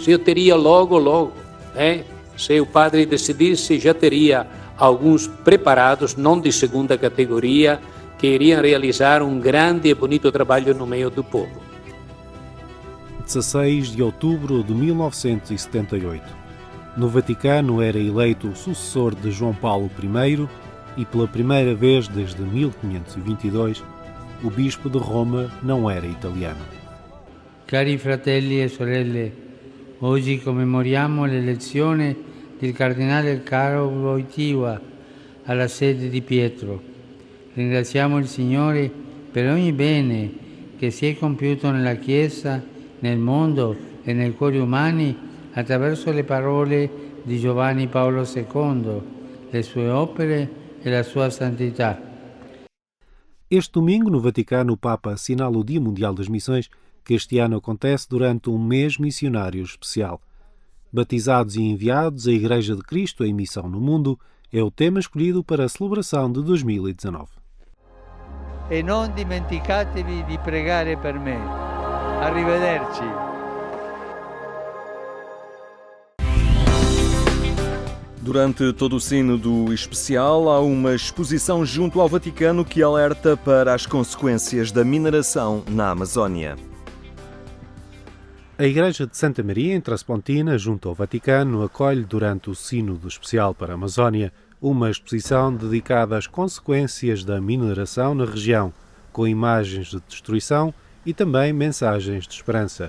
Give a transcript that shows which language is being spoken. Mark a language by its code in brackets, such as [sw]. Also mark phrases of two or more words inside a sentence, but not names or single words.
[pt] Eu teria logo, se o padre decidisse, já teria alguns preparados, não de segunda categoria, que iriam realizar um grande e bonito trabalho no meio do povo. 16 de outubro de 1978. No Vaticano era eleito o sucessor de João Paulo I e pela primeira vez desde 1522 o bispo de Roma não era italiano. [it] Cari fratelli e sorelle, oggi commemoriamo l'elezione del cardinale Karol Wojtyła alla sede di Pietro. Ringraziamo il Signore per ogni bene che si è compiuto nella Chiesa, nel mondo e nei cuori umani attraverso le parole di Giovanni Paolo II, le sue opere e la sua santità. [pt] Este domingo, no Vaticano, o Papa assinala o Dia Mundial das Missões, que este ano acontece durante um mês missionário especial. Batizados e enviados, a Igreja de Cristo em missão no mundo é o tema escolhido para a celebração de 2019. [it] E non dimenticatevi di pregare per me. Arrivederci. [pt] Durante todo o sínodo especial, há uma exposição junto ao Vaticano que alerta para as consequências da mineração na Amazónia. A Igreja de Santa Maria, em Transpontina, junto ao Vaticano, acolhe durante o Sínodo Especial para a Amazónia uma exposição dedicada às consequências da mineração na região, com imagens de destruição e também mensagens de esperança.